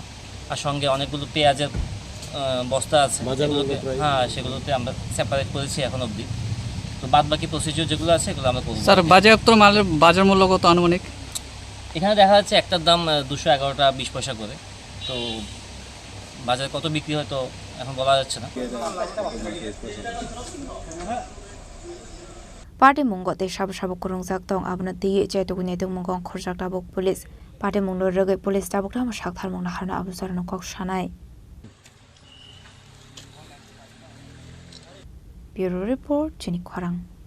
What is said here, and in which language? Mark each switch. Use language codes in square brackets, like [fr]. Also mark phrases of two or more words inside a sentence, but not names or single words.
[bn] আর সঙ্গে অনেকগুলো পেঁয়াজের বস্তা আছে, হ্যাঁ সেগুলোতে আমরা সেপারেট করেছি এখন অবধি। তো বাদ বাকি প্রসিডিউর যেগুলো আছে এগুলো আমরা করব। স্যার বাজেয়াপ্ত মালের বাজার মূল্য কত আনুমানিক? এখানে দেখা যাচ্ছে একটার দাম 211 টাকা 20 পয়সা করে। তো বাজারে কত বিক্রি হয় তো এখন বলা যাচ্ছে না। [trp] Patimunggo tei sabo sabo kurungjak tong abno tei chaitogni tongmungo khorjak tabuk police Patimungno rege police tabuk rama saktharmungna harna abujarano kok sanai [en] Bureau Report [trp] Chini Khorang